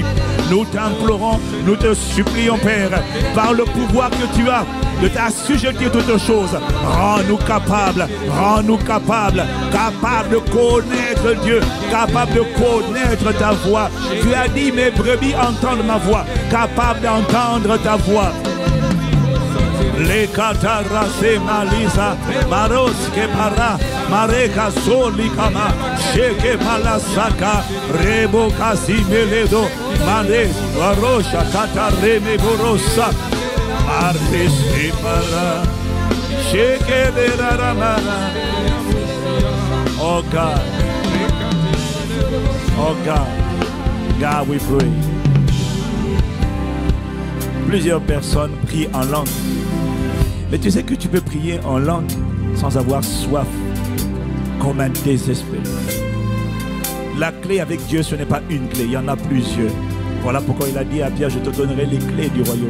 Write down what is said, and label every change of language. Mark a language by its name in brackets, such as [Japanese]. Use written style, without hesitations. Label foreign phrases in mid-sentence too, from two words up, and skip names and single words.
[French] Nous t'implorons, nous te supplions, Père, par le pouvoir que tu as de t'assujettir toutes choses, rends-nous capables, capables de connaître Dieu, capables de connaître ta voix. Tu as dit, mes brebis entendent ma voix, capables d'entendre ta voix. Les katarase malisa, maros ke para, mareka soli kama, sheke palasaka, rebo kasimeledo, mane, warosha katareme borosa, artes ke para, sheke deraramara. [English] Oh God, oh God, God we pray. [French] Plusieurs personnes prient en langue. Mais tu sais que tu peux prier en langue sans avoir soif, comme un désespéré. La clé avec Dieu, ce n'est pas une clé, il y en a plusieurs. Voilà pourquoi il a dit à Pierre, je te donnerai les clés du royaume.